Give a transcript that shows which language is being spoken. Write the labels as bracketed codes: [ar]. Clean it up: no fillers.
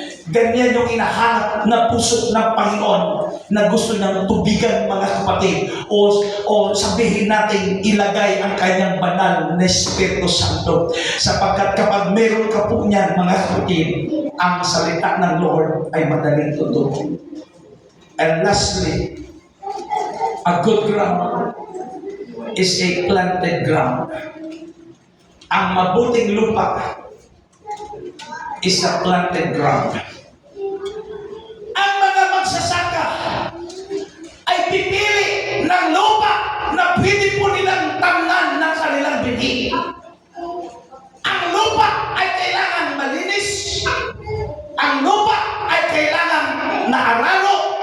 [tl] Ganyan yung inahanap na puso ng Panginoon na gusto niyang tubigan mga kapatid o sabihin natin ilagay ang kanyang banal na Espiritu Santo. Sapagkat kapag meron ka po niyan mga kapatid, ang salita ng Lord ay madaling totoo. [en] And lastly, a good ground is a planted ground. [tl] Ang mabuting lupa [en] is a planted ground. [tl] Ang mga magsasaka ay pipili ng lupa na pwede po nilang tamnan ng kanilang binhi. Ang lupa ay kailangan malinis. Ang lupa ay kailangan naararo.